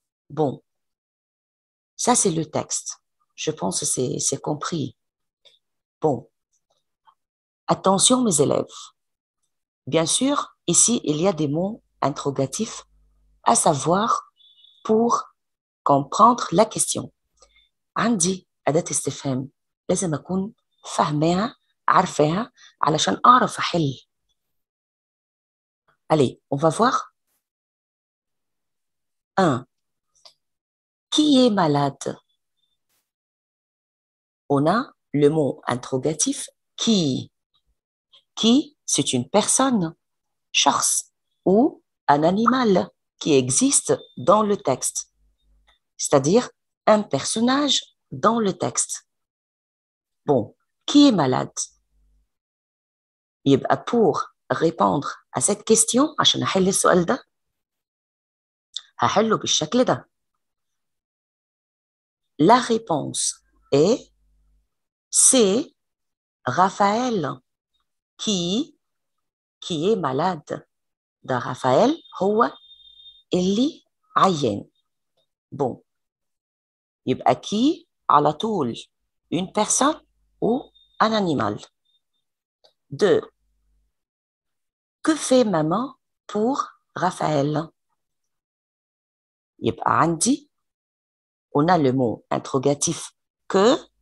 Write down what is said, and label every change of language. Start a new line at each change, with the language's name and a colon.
French: Bon, ça c'est le texte. Je pense que c'est compris. Bon, attention mes élèves. Bien sûr, ici il y a des mots interrogatifs, à savoir pour comprendre la question.
Arabic: عندي أداة استفهام لازم أكون فاهماها عارفاها علشان أعرف أحل.
French: Allez, on va voir. 1. Qui est malade? On a le mot interrogatif qui. Qui, c'est une personne, شخص, ou un animal qui existe dans le texte. C'est-à-dire un personnage dans le texte. Bon, qui est malade?
Arabic: يبقى
French: pour répondre à cette question,
Arabic: عشان أحل السؤال ده, هحله بالشكل ده.
French: La réponse est c'est Raphaël qui est malade.
Arabic: ده Raphaël هو اللي عيان.
French: Bon,
Arabic: يبقى
French: qui
Arabic: على طول
French: une personne ou un animal. 2. Que fait maman pour Raphaël?
Arabic: يبقى عندي,
French: on a le mot interrogatif que.